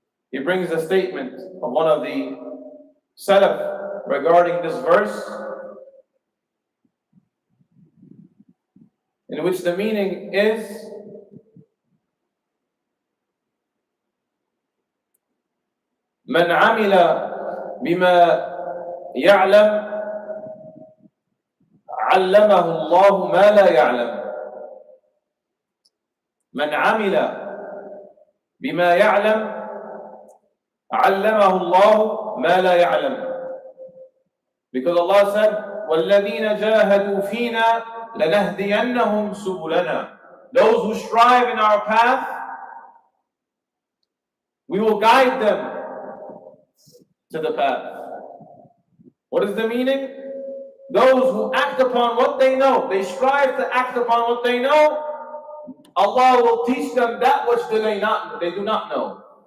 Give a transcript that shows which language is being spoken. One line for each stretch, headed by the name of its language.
English: He brings a statement of one of the Salaf regarding this verse, in which the meaning is
Arabic: من عمل بما يعلم علمه الله ما لا يعلم. من عمل بما يعلم علمه الله ما لا يعلم.
English: Because Allah said,
Arabic: وَالَّذِينَ جَاهَدُوا فِينَا لَنَهْدِيَنَّهُمْ سُبُلَنَا.
English: Those who strive in our path, we will guide them to the path. What is the meaning? Those who act upon what they know, they strive to act upon what they know, Allah will teach them that which they do not know.